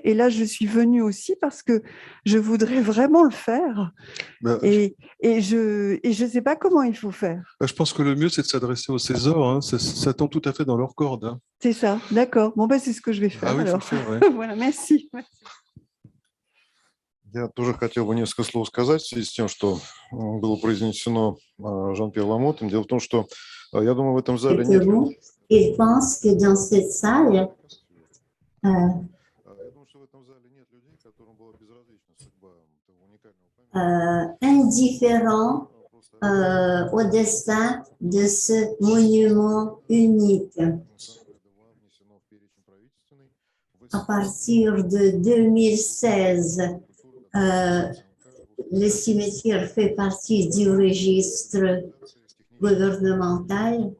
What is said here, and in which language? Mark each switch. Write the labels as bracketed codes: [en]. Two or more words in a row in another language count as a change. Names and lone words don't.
[fr] Et là, je suis venue aussi parce que je voudrais vraiment le faire. Et je ne sais pas comment il faut faire. Je pense que le mieux, c'est de s'adresser au César. Hein. Ça tombe tout à fait dans leur corde. Hein. C'est ça, d'accord. Bon, c'est ce que je vais faire. Ah oui, alors. faut le faire, ouais. Voilà, merci. [ru] Я тоже хотел бы несколько слов сказать в связи с тем, что было произнесено Жан-Пьер Ламоттом. Дело в том, что я думаю, в этом зале нет людей. [fr] Il pense que dans cette salle, [ru] Я думаю, что в этом зале нет людей, которым была безразлична судьба этого уникального памятника. [fr] indifférent au destin de ce monument unique. À partir de 2016, le cimetière fait partie du registre gouvernemental.